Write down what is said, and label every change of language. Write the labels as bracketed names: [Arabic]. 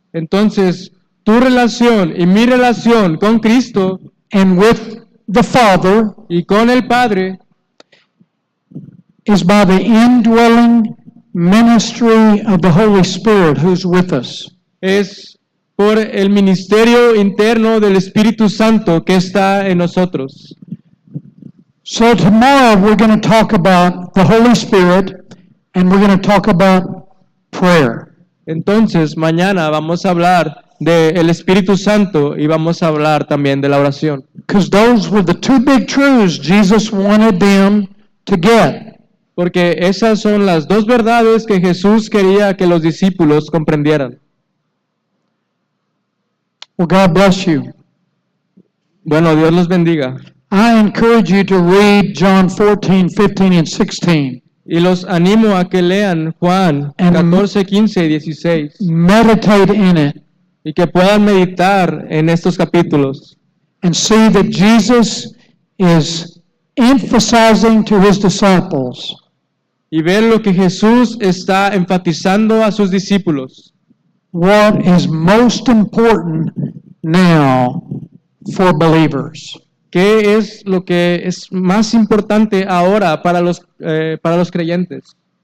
[Spanish] Entonces, tu relación y mi relación con Cristo [English] and with the Father [Spanish] y con el Padre [English] is by the indwelling ministry of the Holy Spirit who's with us. [Spanish] es por el ministerio interno del Espíritu Santo que está en nosotros. [English] So tomorrow we're going to talk about the Holy Spirit and we're going to talk about prayer. [Spanish] Entonces, mañana vamos a hablar del Espíritu Santo y vamos a hablar también de la oración. [English] Because those were the two big truths Jesus wanted them to get. [Spanish] Porque esas son las dos verdades que Jesús quería que los discípulos comprendieran. [English] Well, God bless you. [Spanish] Bueno, Dios los bendiga. [English] I encourage you to read John 14, 15, and 16. [Spanish] Y los animo a que lean Juan 14, 15 y 16 [English] Meditate in it [Spanish] y que puedan meditar en estos capítulos [English] and see that Jesus is emphasizing to his disciples [Spanish] y ver lo que Jesús está enfatizando a sus discípulos. [English] what is most important now for believers. [Spanish] ¿Qué es lo que es más importante ahora para los creyentes?